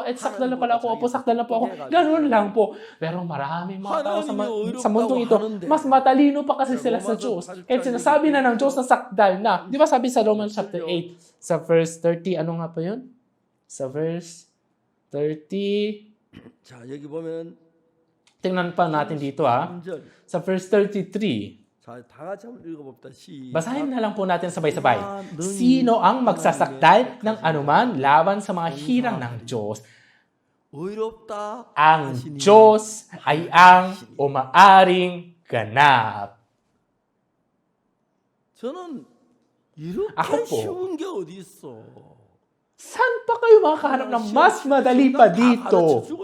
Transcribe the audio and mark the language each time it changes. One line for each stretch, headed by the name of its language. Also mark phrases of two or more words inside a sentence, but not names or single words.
Filipino: Sakdal na pala ako. Opo, sakdal na po ako. Gano'n lang po. Pero marami mga tao sa mundong ito, mas matalino pa kasi sila sa Diyos. At sinasabi na ng Diyos na sakdal na. Di ba sabi sa Romans chapter 8, sa verse 30, ano nga pa yun? Sa verse 30,
Korean: 자, 여기 보면
Filipino: tingnan pa natin dito sa verse 33.
Korean: 자, 다 같이 한번 읽어봅시다.
Filipino: Basahin na lang po natin sabay-sabay. Sino ang magsasakdal ng anuman laban sa mga hirang ng Diyos? Ang Diyos ay ang umaaring ganap. Ako po, saan pa kayo makakahanap ng mas madali pa dito?